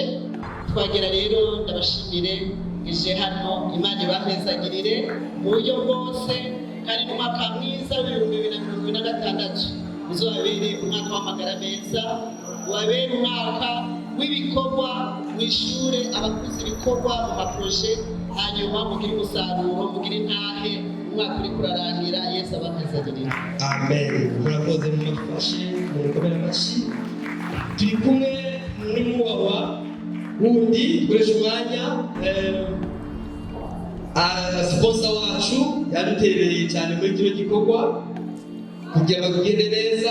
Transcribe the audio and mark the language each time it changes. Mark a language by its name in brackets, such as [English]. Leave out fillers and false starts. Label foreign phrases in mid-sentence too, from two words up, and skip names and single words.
[Rundi] Twagera rero ndabashimire ije hano, Imana ibahezagirire mu buryo bwose, kandi n'umwaka mwiza w'2026 uzabere umwaka w'amagara meza, wabere umwaka w'ibikorwa mu ishure, abakoze ibikorwa mu maproje, hanyuma mugire umusaruro, mugire intahe, umwaka uri kurarangira. Yesu abahezagirire. Amen. Murakoze, mumafashe mukomere amashyi. Turi kumwe n'umubaba wundi dukoresha umwanya, sponsor wacu yaduterereye cyane muri kino gikorwa kugira ngo tugende neza.